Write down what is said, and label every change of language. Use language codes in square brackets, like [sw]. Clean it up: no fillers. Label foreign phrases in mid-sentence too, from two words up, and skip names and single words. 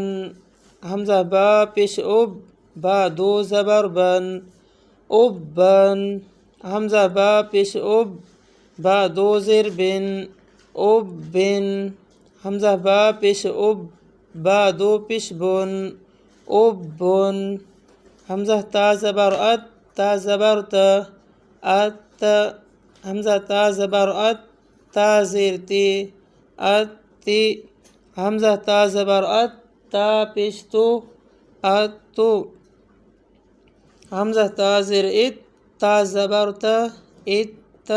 [ur] حمزہ با پیش اب، با 2 زبر بن، اب بن۔ حمزہ با پیش اب، با 2 زیر بن، اب بن۔ حمزہ با پیش اب، با 2 پیش بن، اب بن۔ حمزہ تا زبر ات، تا زبر تا، ات۔ حمزہ تا زبر ات، تا زیر تی، ات تی۔ حمزہ تا زبر ات، تا پیش تو، ات تو۔ حمزہ تا زیر ات، تا زبر تا، ات تا۔